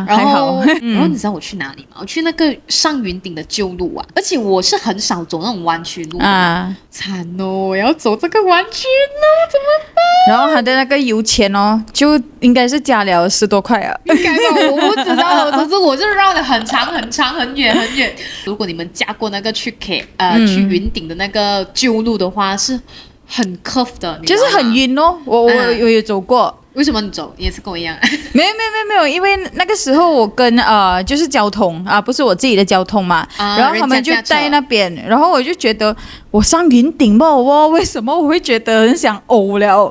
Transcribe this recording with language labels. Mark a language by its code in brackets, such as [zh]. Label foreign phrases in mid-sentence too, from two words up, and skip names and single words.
[zh] 後你知道我去哪裡嗎？我去那個上雲頂的舊路而且我是很少走那種彎曲路慘我要走這個彎曲路怎麼辦？然後他的那個油錢就應該是加了10多塊應該吧，我不知道，總之我就繞得很長很長很遠很遠。如果你們駕過那個去雲頂的那個舊路的話，是很 curve 的，就是很暈我有走過。為什麼你走？你也是跟我一樣？沒有，因為那個時候我跟就是交通不是我自己的交通嘛，然後他們就在那邊，然後我就覺得我上雲頂嘛，為什麼我會覺得很想嘔了？